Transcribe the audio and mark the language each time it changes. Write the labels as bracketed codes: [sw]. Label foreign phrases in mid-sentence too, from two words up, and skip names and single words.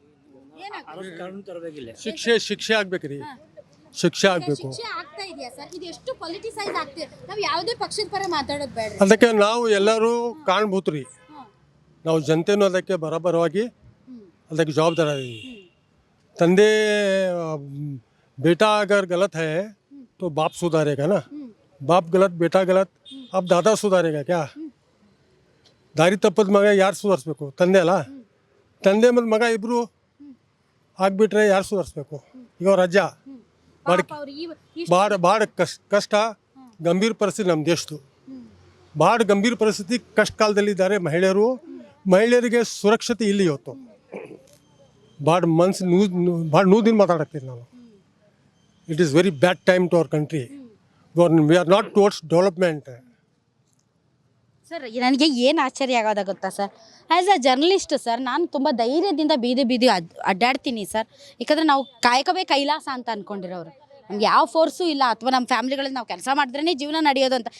[kn] ಶಿಕ್ಷೆ ಆಗ್ಬೇಕ್ರಿ, ಶಿಕ್ಷೆ ಆಗ್ಬೇಕು. ಶಿಕ್ಷೆ ಆಗ್ತಾ ಇದೆಯಾ ಸರ್? ಇದು ಎಷ್ಟು ಪೊಲಿಟಿಸೈಸ್ ಆಗ್ತಿದೆ. ನಾವು ಯಾವುದೇ ಪಕ್ಷದ ಪರ ಮಾತಾಡೋದು ಬೇಡ. ಅದಕ್ಕೆ ನಾವು ಎಲ್ಲರೂ ಕಾಣ್ಬೋದ್ರಿ, ನಾವು ಜನತೆನೂ ಅದಕ್ಕೆ ಬರೋಬರವಾಗಿ ಅದಕ್ಕೆ ಜವಾಬ್ದಾರ ಇದೀವಿ. [hi] ತಂದೆ बेटा अगर गलत है तो बाप सुधारेगा ना, बाप गलत बेटा गलत, अब दादा सुधारेगा क्या? [kn] ದಾರಿ ತಪ್ಪದ ಮಗ ಯಾರು ಸುಧಾರಿಸ್ಬೇಕು? ತಂದೆ ಅಲ್ಲ. ತಂದೆ ಮತ್ತು ಮಗ ಇಬ್ಬರು ಆಗ್ಬಿಟ್ರೆ ಯಾರು ಸುಧಾರಿಸ್ಬೇಕು? ಈಗ ಅವ್ರ ಅಜ್ಜ ಭಾಳ ಕಷ್ಟ ಗಂಭೀರ ಪರಿಸ್ಥಿತಿ ನಮ್ಮ ದೇಶದ್ದು. ಭಾಳ ಗಂಭೀರ ಪರಿಸ್ಥಿತಿ ಕಷ್ಟ ಕಾಲದಲ್ಲಿದ್ದಾರೆ ಮಹಿಳೆಯರು. ಮಹಿಳೆಯರಿಗೆ ಸುರಕ್ಷತೆ ಇಲ್ಲಿ ಇವತ್ತು ಭಾಳ ಭಾಳ ನೋದಿನ ಮಾತಾಡತ್ತೀನಿ ನಾನು. [en] It is very bad time to our country. We are not towards development. [kn] ಸರ್, ನನಗೆ ಏನು ಆಶ್ಚರ್ಯ ಆಗೋದ ಗೊತ್ತಾ ಸರ್, [en] as a journalist [kn] ಸರ್, ನಾನು ತುಂಬ ಧೈರ್ಯದಿಂದ ಬೀದಿ ಅಡ್ಡಾಡ್ತೀನಿ ಸರ್. ಯಾಕಂದರೆ ನಾವು ಕಾಯಕವೇ ಕೈಲಾಸ ಅಂತ ಅಂದ್ಕೊಂಡಿರೋರು. ನಮ್ಗೆ ಯಾವ ಫೋರ್ಸು ಇಲ್ಲ, ಅಥವಾ ನಮ್ಮ ಫ್ಯಾಮಿಲಿಗಳಲ್ಲಿ ನಾವು ಕೆಲಸ ಮಾಡಿದ್ರೇ ಜೀವನ ನಡೆಯೋದು ಅಂತ.